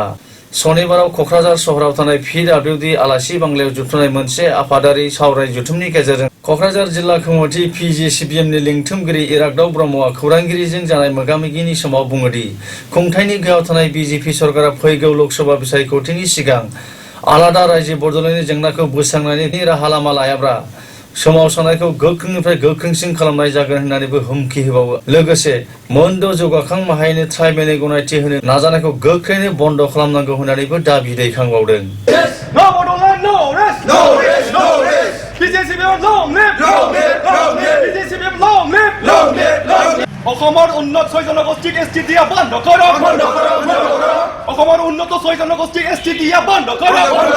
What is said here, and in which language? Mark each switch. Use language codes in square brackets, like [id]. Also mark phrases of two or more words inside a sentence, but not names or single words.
[brx] सनिबाराव क'क्राझार सहराव थानाय PWD आलासि बांलायाव जुथुमनाय मोनसे आफादारि सावराय जथुमनि गेजेरजों क'क्राझार जिल्ला खुंथि PGCBMनि लिंथुमगिरि इराग्दाव ब्रह्मआ खौरांगिरिजों जानाय मोगा-मोगिनि समाव बुङोदि खुंथायनि गोहोआव थानाय बीजेपी सरकारा फैगौ लोकसभा बिसायख'थिनि सिगां आलादा रायजो बड'लेण्डनि जेंनाखौ बोस्रांनायनि राहा लामा लायाब्ला सोमावसारनायखौ गोख्रोंनिफ्राय गोख्रोंसिन खालामनाय जागोन होननानैबो हुमखि होबावो। लोगोसे मोनद' जौगाखां माहारिनि ट्राइबेलनि गनायथि होनो नाजानायखौ गोख्रैनो बन्द' खालामनांगौ होननानैबो दाबि दैखांबावदों। [as] অসমৰ উন্নত 6 জনগোষ্ঠীক এছটি দিয়া বন্ধ কৰক। অসমৰ উন্নত 6 জনগোষ্ঠীক এছটি দিয়া বন্ধ কৰক।